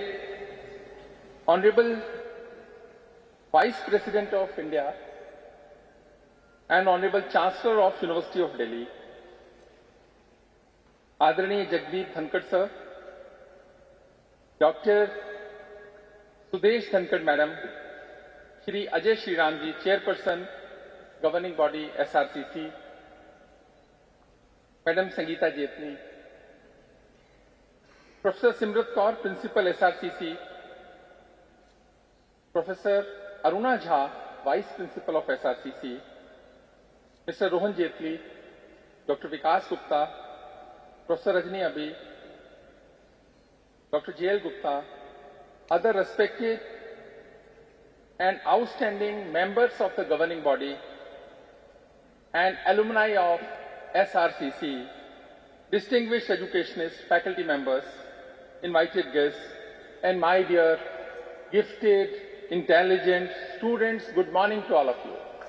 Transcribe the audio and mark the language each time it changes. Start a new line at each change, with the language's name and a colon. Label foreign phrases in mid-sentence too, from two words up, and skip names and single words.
English: Honorable Vice President of India and Honorable Chancellor of University of Delhi, Adaraniya Jagdeep Dhankhar Sir, Dr. Sudesh Dhankar Madam, Shri Ajay Shri Ram Ji, Chairperson, Governing Body SRCC, Madam Sangeeta Jetni, Professor Simrat Kaur, Principal SRCC, Professor Arun Jaitley, Vice Principal of SRCC, Mr. Arun Jaitley, Dr. Vikas Gupta, Professor Rajni Abhi, Dr. J.L. Gupta, other respected and outstanding members of the governing body and alumni of SRCC, distinguished educationists, faculty members, invited guests, and my dear, gifted, intelligent students, good morning to all of you.